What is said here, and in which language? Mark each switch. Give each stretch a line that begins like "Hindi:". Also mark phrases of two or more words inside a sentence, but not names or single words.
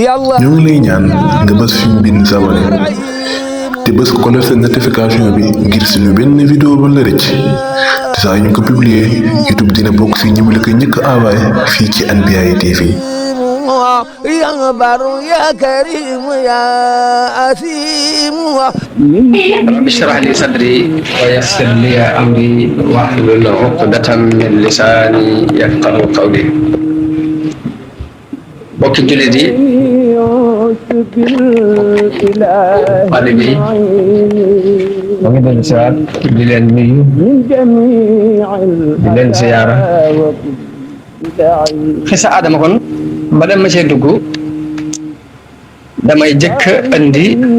Wolof: ñoo ngi lay ñaan nga bës fi ñu bind s'abonné te bës ko la seen notification bi ngir suñu benn vidéo ba la rëcc te saa ñu ko publier YouTube dina bokk si ñi mu la ko njëkk envoyé fii ci Anbiyahi TV.
Arabic: يا بر يا كريم يا أسيم رب اشرح لي صدري ويسر لي أمري واحلل عقدة من لساني يفقهوا قولي
Wolof: bokki jullit yi xale bi ma ngi doon siyaar di leen nuyu di leen siyaara xisa Adama kon ba dem ma cee dugg damay jëkk andi